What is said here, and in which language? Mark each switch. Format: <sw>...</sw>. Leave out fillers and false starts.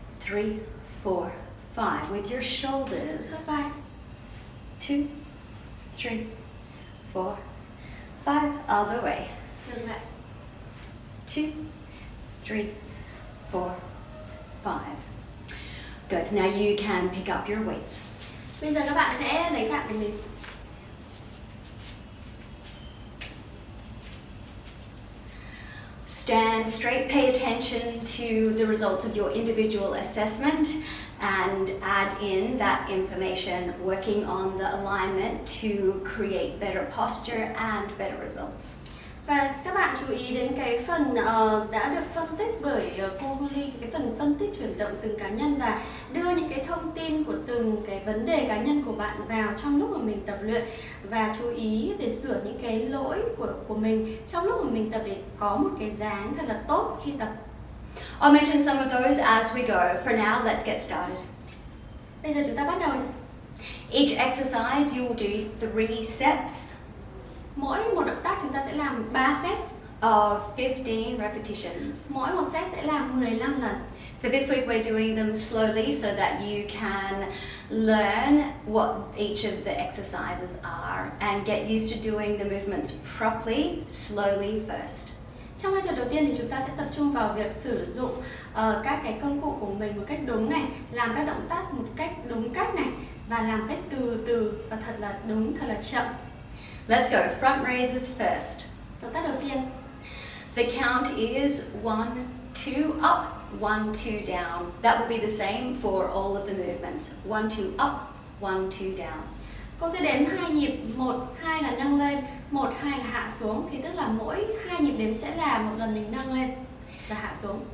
<en>3, 4, 5 with your shoulders.</en> <vi>Khớp vai.</vi> <en>2, 3, 4, 5 other way.</en> <vi>Ngược lại.</vi> <en>2, 3, 4, 5. Good. Now you can pick up your weights.</en> <vi>Bây giờ các bạn sẽ lấy tạ của mình.</vi> <en>Stand straight, pay attention to the results of your individual assessment and add in that information, working on the alignment to create better posture and better results.</en> <vi>Và các bạn chú ý đến cái phần đã được phân tích bởi cô Holly, cái phần phân tích chuyển động từng cá nhân và đưa những cái thông tin của từng cái vấn đề cá nhân của bạn vào trong lúc mà mình tập luyện, và chú ý để sửa những cái lỗi của mình trong lúc mà mình tập để có một cái dáng thật là tốt khi tập.</vi> <en>I'll mention some of those as we go. For now, let's get started.</en> <vi>Bây giờ chúng ta bắt đầu.</vi> <en>Each exercise you will do 3 sets</en> <vi>Mỗi một động tác chúng ta sẽ làm 3 set.</vi> <en>of 15 repetitions.</en> <vi>Mỗi một set sẽ làm 15 lần.</vi> <en>For this week, we're doing them slowly so that you can learn what each of the exercises are and get used to doing the movements properly, slowly first.</en> <vi>Trong 2 tuần đầu tiên thì chúng ta sẽ tập trung vào việc sử dụng các cái công cụ của mình một cách đúng này, làm các động tác một cách đúng cách này, và làm cách từ từ và thật là đúng, thật là chậm.</vi> <en>Let's go. Front raises first.</en> <vi>Động tác đầu tiên.</vi> <en>The count is 1, 2 up, 1, 2 down. That will be the same for all of the movements. 1, 2 up, 1, 2 down.</en> <vi>Cô sẽ đếm 2 nhịp, 1, 2 là nâng lên, 1, 2 là hạ xuống, thì tức là mỗi 2 nhịp đếm sẽ là một lần mình nâng lên và hạ xuống.</vi>